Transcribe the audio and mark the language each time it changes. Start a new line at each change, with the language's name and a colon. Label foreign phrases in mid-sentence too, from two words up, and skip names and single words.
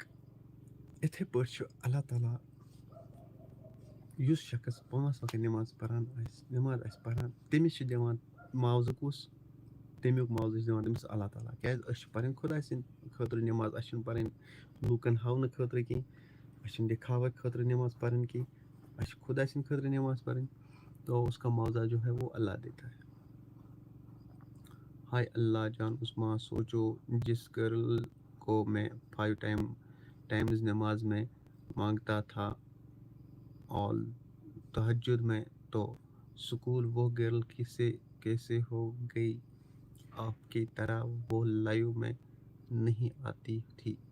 Kashmiri: یِتھَے پٲٹھۍ چھُ اللہ تعالیٰ یُس شخص 5 وقت نٮ۪ماز پَران آسہِ پَران تٔمِس چھِ دِوان معاوضہٕ کُس تمیُک معاوضہٕ چھِ دِوان تٔمِس اللہ تعالیٰ. کیٛازِ أسۍ چھِ پَرٕنۍ خۄداے سٕنٛدِ خٲطرٕ نٮ۪ماز. اَسہِ چھِنہٕ پَرٕنۍ لوٗکَن ہاونہٕ خٲطرٕ کینٛہہ. اَسہِ چھِنہٕ دکھاوے خٲطرٕ نٮ۪ماز پَرٕنۍ کینٛہہ. اَسہِ چھِ خۄداے سٕنٛدِ خٲطرٕ نٮ۪ماز پَرٕنۍ.
Urdu: تو اس کا معاوضہ جو ہے وہ اللہ دیتا ہے. ہائے اللہ جان عثمان سوچو جس گرل کو میں 5 ٹائمز نماز میں مانگتا تھا اور تہجد میں تو سکول وہ گرل کیسے ہو گئی آپ کی طرح وہ لائیو میں نہیں آتی تھی.